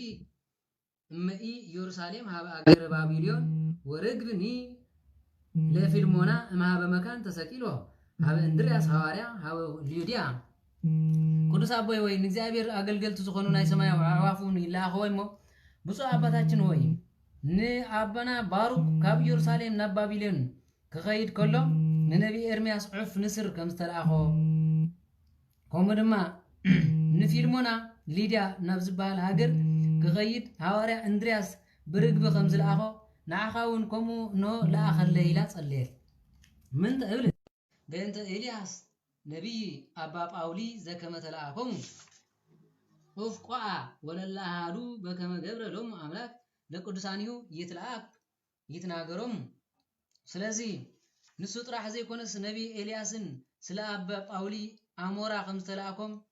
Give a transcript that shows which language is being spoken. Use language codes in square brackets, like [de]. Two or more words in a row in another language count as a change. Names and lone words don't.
[gez] እመኢ ኢየሩሳሌም ሀበ አገረ ባቢሎን ወርግብኒ ለፊልሞና እምሃበ መካን ተሰቂሎ ሀበ እንድርያስ ሐዋርያ ሀበ ሊዩድያ [ti] ቅዱስ አቦይ ወይ እግዚአብሔር አገልገልቱ ዝኾኑ ናይ ሰማይ አዕዋፉን ይላአኽዎ እሞ [am] ብፁዕ አባታችን ሆይ [ti] ንአባና ባሩክ ካብ ኢየሩሳሌም ናብ ባቢሎን ክኸይድ ከሎ ንነቢ ኤርምያስ ዑፍ ንስር ከም ዝተለኣኾ ከምኡ ድማ ንፊልሞና ሊድያ ናብ ዝበሃል ሃገር ክኸይድ ሐዋርያ እንድርያስ ብርግቢ ከም ዝለኣኾ ንዓኻ እውን ከምኡ ኖ ለኣኸለ ኢላ ጸለየት [gez] ምንተ እብል በእንተ ኤልያስ ነቢይ አባ ጳውሊ ዘከመ ተለኣኮሙ ኡፍ ቋዓ ወለላሃዱ በከመ ገብረ ሎሙ አምላክ ለቅዱሳኒሁ ይትለኣክ ይትናገሮም [ti] ስለዚህ ንሱ ጥራሕ ዘይኮነስ ነቢ ኤልያስን ስለ አባ ጳውሊ አሞራ ከም ዝተለኣኮም